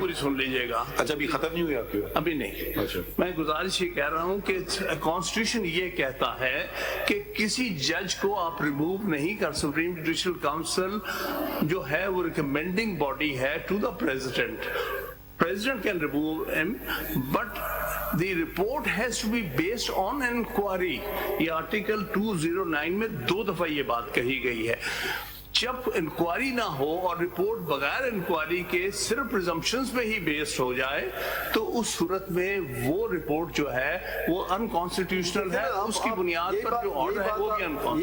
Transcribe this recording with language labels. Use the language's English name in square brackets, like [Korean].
[Hindi] पूरी सुन लीजिएगा। अच्छा, अभी खत्म नहीं हुआ क्यों? अभी नहीं। अच्छा, मैं गुजारिश ये कह रहा हूँ कि कॉन्स्टिट्यूशन ये कहता है कि किसी जज को आप रिमूव नहीं कर, सुप्रीम जुडिशियल काउंसिल जो है वो रिकमेंडिंग बॉडी है [English] To the president. President can remove him, but the report has to be based on an inquiry. [Hindi] ये आर्टिकल 209 में 2 दफा ये बात कही गई है। जब इंक्वायरी ना हो और रिपोर्ट बगैर इंक्वायरी के सिर्फ प्रिजम्पशंस पे ही बेस्ड हो जाए, तो उस सूरत में वो रिपोर्ट जो है वो अनकॉन्स्टिट्यूशनल है। उसकी बुनियाद पर जो ऑर्डर है वो भी अनकॉन्स्टिट्यूशनल।